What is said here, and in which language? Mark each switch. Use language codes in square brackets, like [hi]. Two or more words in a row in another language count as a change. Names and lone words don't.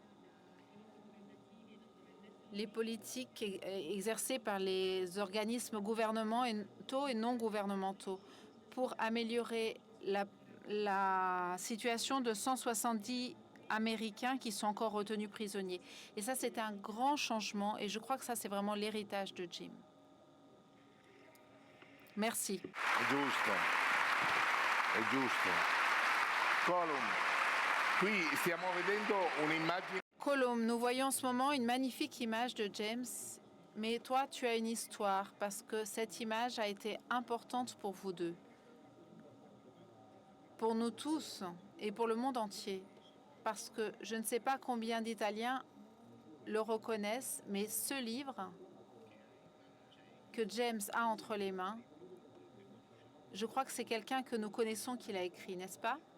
[fr] Les politiques exercées par les organismes gouvernementaux et non gouvernementaux pour améliorer la situation de 170 Américains qui sont encore retenus prisonniers. Et ça, c'est un grand changement et je crois que ça, c'est vraiment l'héritage de Jim. Merci. [it] È giusto. È giusto. Colum, qui stiamo vedendo un'immagine. [fr] Colum, nous voyons en ce moment une magnifique image de James, mais toi, tu as une histoire parce que cette image a été importante pour vous deux, pour nous tous et pour le monde entier, parce que je ne sais pas combien d'Italiens le reconnaissent, mais ce livre que James a entre les mains, je crois que c'est quelqu'un que nous connaissons qui l'a écrit, n'est-ce pas?